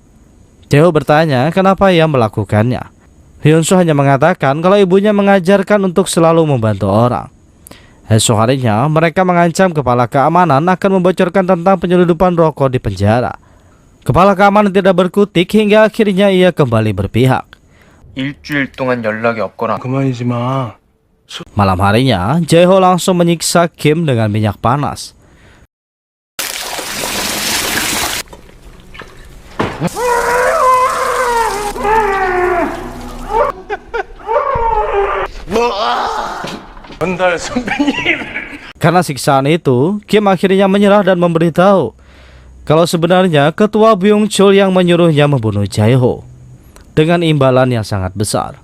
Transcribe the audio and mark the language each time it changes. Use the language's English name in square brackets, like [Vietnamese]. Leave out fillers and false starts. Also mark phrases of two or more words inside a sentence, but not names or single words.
[Indonesian] Jae-ho bertanya kenapa ia melakukannya. Hyun-soo hanya mengatakan kalau ibunya mengajarkan untuk selalu membantu orang. Esok harinya, mereka mengancam kepala keamanan akan membocorkan tentang penyeludupan rokok di penjara. Kepala keamanan tidak berkutik hingga akhirnya ia kembali berpihak. [Korean] 일주일 동안 연락이 없거나 그만이지 마. [Indonesian] Malam harinya, Jae-ho langsung menyiksa Kim dengan minyak panas. Karena siksaan itu, Kim akhirnya menyerah dan memberitahu kalau sebenarnya ketua Byung Chul yang menyuruhnya membunuh Jae-ho dengan imbalan yang sangat besar.